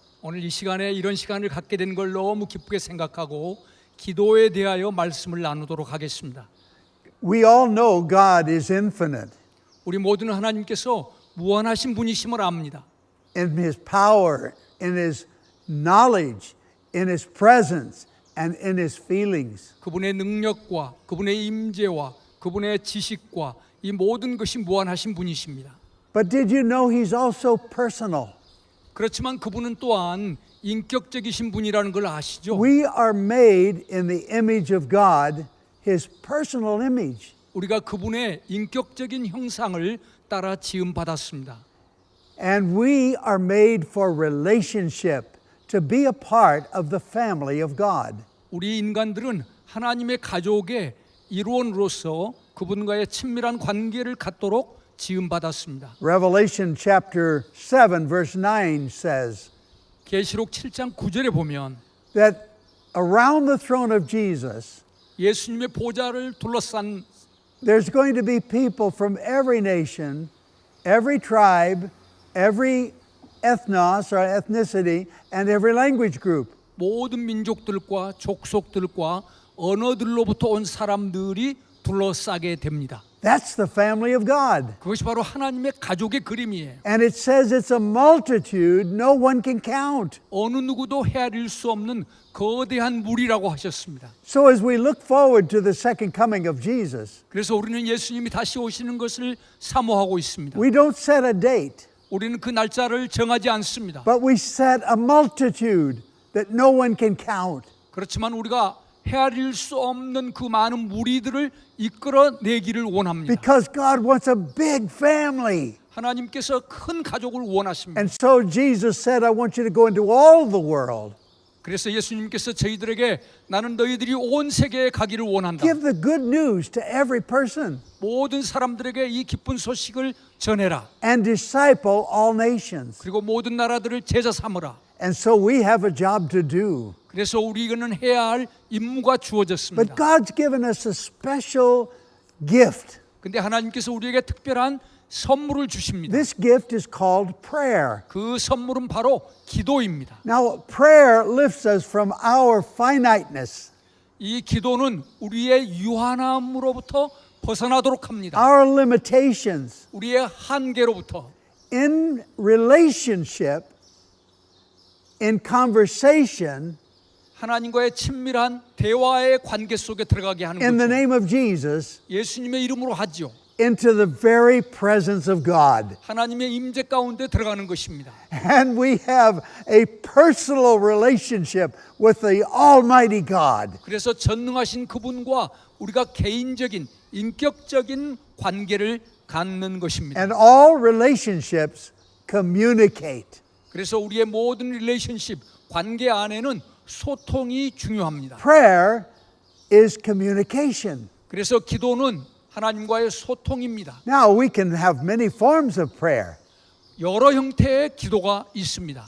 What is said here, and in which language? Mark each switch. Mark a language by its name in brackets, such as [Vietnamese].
[Korean] 오늘 이 시간에 이런 시간을 갖게 된 걸 너무 기쁘게 생각하고 기도에 대하여 말씀을 나누도록 하겠습니다. [English] We all know God is infinite [Korean] 우리 모두는 하나님께서 무한하신 분이심을 압니다. [English] in His power, in His knowledge, in His presence, and in His feelings. [Korean] 그분의 능력과 그분의 임재와 그분의 지식과 이 모든 것이 무한하신 분이십니다. [English] But did you know He's also personal? [Korean] 그렇지만 그분은 또한 인격적이신 분이라는 걸 아시죠? [English] We are made in the image of God, His personal image. [Korean] 우리가 그분의 인격적인 형상을 따라 지음받았습니다. [English] And we are made for relationship, to be a part of the family of God. [Korean] 우리 인간들은 하나님의 가족의 일원으로서 그분과의 친밀한 관계를 갖도록 지음받았습니다. [English] Revelation chapter 7 verse 9 says [Korean] 계시록 7장 9절에 보면 [English] that around the throne of Jesus [Korean] 예수님의 보좌를 둘러싼 [English] there's going to be people from every nation, every tribe, every ethnos or ethnicity, and every language group. [Korean] 모든 민족들과 족속들과 언어들로부터 온 사람들이 둘러싸게 됩니다. [English] That's the family of God. [Korean] 그것이 바로 하나님의 가족의 그림이에요. [English] And it says it's a multitude no one can count. [Korean] 어느 누구도 헤아릴 수 없는 거대한 무리라고 하셨습니다. [English] So as we look forward to the second coming of Jesus, [Korean] 그래서 우리는 예수님이 다시 오시는 것을 사모하고 있습니다. [English] we don't set a date, [Korean] 우리는 그 날짜를 정하지 않습니다. [English] but we set a multitude that no one can count. [Korean] 그렇지만 우리가 헤아릴 수 없는 그 많은 무리들을 이끌어내기를 원합니다. [English] Because God wants a big family. [Korean] 하나님께서 큰 가족을 원하십니다. [English] And so Jesus said, I want you to go into all the world. [Korean] 그래서 예수님께서 저희들에게 나는 너희들이 온 세계에 가기를 원한다. [English] Give the good news to every person [Korean] 모든 사람들에게 이 기쁜 소식을 전해라. [English] and disciple all nations. [Korean] 그리고 모든 나라들을 제자 삼으라. [English] And so we have a job to do. [Korean] 그래서 우리는 해야 할 임무가 주어졌습니다. [English] But God's given us a special gift. [Korean] 근데 하나님께서 우리에게 특별한 선물을 주십니다. [English] This gift is called prayer. [Korean] 그 선물은 바로 기도입니다. [English] Now, prayer lifts us from our finiteness, [Korean] 이 기도는 우리의 유한함으로부터 벗어나도록 합니다. [English] our limitations. [Korean] 우리의 한계로부터. [English] In relationship, in conversation, [Korean] 하나님과의 친밀한 대화의 관계 속에 들어가게 하는 [English] in the [Korean] 거죠. [English] name of Jesus, [Korean] 예수님의 이름으로 하죠. [English] into the very presence of God. [Korean] 하나님의 임재 가운데 들어가는 것입니다. [English] And we have a personal relationship with the Almighty God. [Korean] 그래서 전능하신 그분과 우리가 개인적인 인격적인 관계를 갖는 것입니다. [English] And all relationships communicate. [Korean] 그래서 우리의 모든 릴레이션십 관계 안에는 소통이 중요합니다. [English] Prayer is communication. [Korean] 그래서 기도는 하나님과의 소통입니다. [English] Now, we can have many forms of prayer. [Korean] 여러 형태의 기도가 있습니다.